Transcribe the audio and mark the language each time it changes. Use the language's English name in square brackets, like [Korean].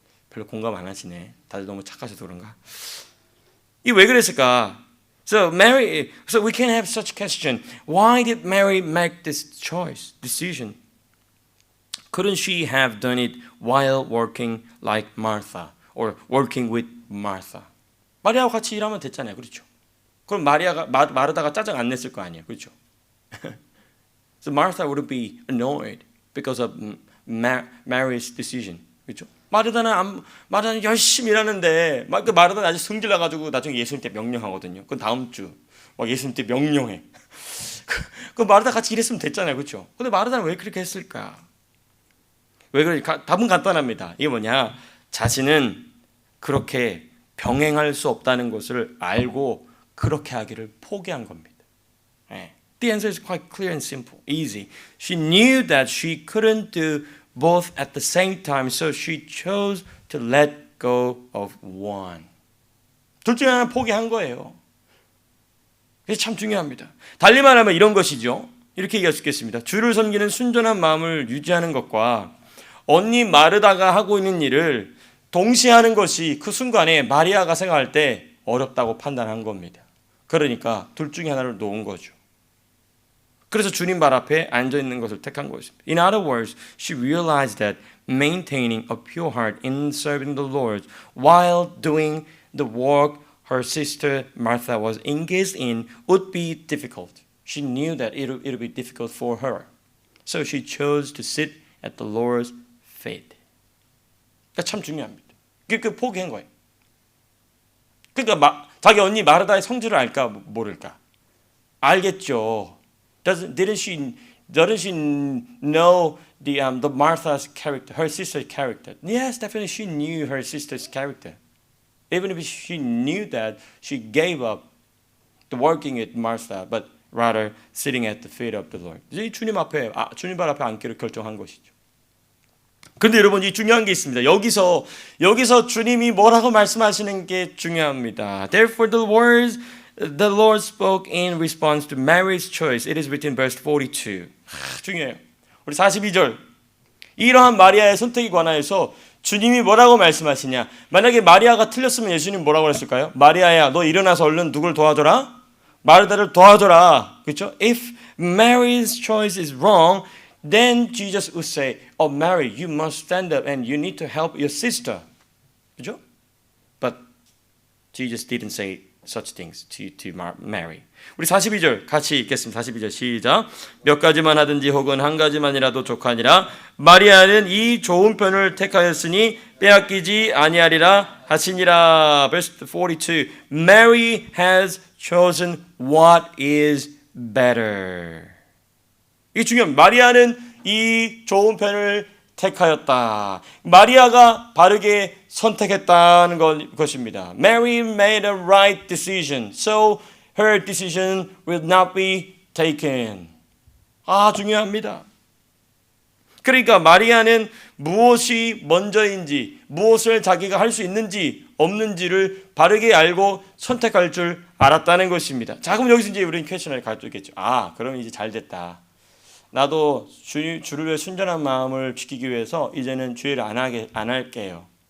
[Korean] 별로 공감 안 하시네. 다들 너무 착하셔서 그런가? 이게 왜 그랬을까? [English] So we can have such question. Why did Mary make this decision? Couldn't she have done it while working like Martha or working with Martha? [Korean] 마리아와 같이 일하면 됐잖아요. 그렇죠? 그럼 마르다가 짜증 안 냈을 거 아니에요. 그렇죠? [English] So Martha would be annoyed because of Mary's decision. [Korean] 그렇죠? 마르다는 열심히 일하는데 마르다는 아주 성질 나가지고 나중에 예수님 때 명령하거든요. 그건 다음 주 막 예수님 때 명령해. 그 마르다 같이 일했으면 됐잖아요. 그렇죠? 근데 마르다는 왜 그렇게 했을까? 왜 그럴까? 답은 간단합니다. 이게 뭐냐? 자신은 그렇게 병행할 수 없다는 것을 알고 그렇게 하기를 포기한 겁니다. [English] The answer is quite clear and simple, easy. She knew that she couldn't do both at the same time, so she chose to let go of one. [Korean] 둘 중에 하나 포기한 거예요. 이게 참 중요합니다. 달리 말하면 이런 것이죠. 이렇게 얘기할 수 있겠습니다. 주를 섬기는 순전한 마음을 유지하는 것과 언니 마르다가 하고 있는 일을 동시에 하는 것이 그 순간에 마리아가 생각할 때 어렵다고 판단한 겁니다. 그러니까 둘 중에 하나를 놓은 거죠. 그래서 주님 발 앞에 앉아 있는 것을 택한 것입니다. [English] In other words, she realized that maintaining a pure heart in serving the Lord while doing the work her sister Martha was engaged in would be difficult. She knew that it would be difficult for her. So she chose to sit at the Lord's feet. [Korean] 그러니까 참 중요합니다. 그 포기한 거예요. 그러니까 자기 언니 마르다의 성질을 알까 모를까? 알겠죠. [English] Didn't she know the Martha's character, her sister's character? Yes, definitely she knew her sister's character. Even if she knew that, she gave up the working with Martha, but rather sitting at the feet of the Lord. [Korean] 주님 발 앞에 앉기로 결정한 것이죠. 그런데 여러분 이 중요한 게 있습니다. 여기서 주님이 뭐라고 말씀하시는 게 중요합니다. [English] Therefore the Lord spoke in response to Mary's choice. It is written in verse 42. [Korean] 중요해요. 우리 42절. 이러한 마리아의 선택에 관하여서 주님이 뭐라고 말씀하시냐. 만약에 마리아가 틀렸으면 예수님 뭐라고 했을까요? 마리아야 너 일어나서 얼른 누굴 도와줘라? 마르다를 도와줘라. 그렇죠? [English] If Mary's choice is wrong, then Jesus would say, oh Mary, you must stand up and you need to help your sister. [Korean] 그렇죠? [English] But Jesus didn't say such things to Mary. [Korean] 우리 42절 같이 읽겠습니다. 42절 시작. 몇 가지만 하든지 혹은 한 가지만이라도 족하니라. 마리아는 이 좋은 편을 택하였으니 빼앗기지 아니하리라 하시니라. [English] Verse 42. Mary has chosen what is better. [Korean] 이게 중요합니다. 마리아는 이 좋은 편을 택하였다. 마리아가 바르게 선택했다는 것입니다. [English] Mary made a right decision, so her decision will not be taken. [Korean] 중요합니다. 그러니까 마리아는 무엇이 먼저인지, 무엇을 자기가 할 수 있는지 없는지를 바르게 알고 선택할 줄 알았다는 것입니다. 자, 그럼 여기서 이제 우리는 퀘스천을 가져오겠죠. 그럼 이제 잘 됐다. 나도 주를 위해 순전한 마음을 지키기 위해서 이제는 주의를 안 할게요.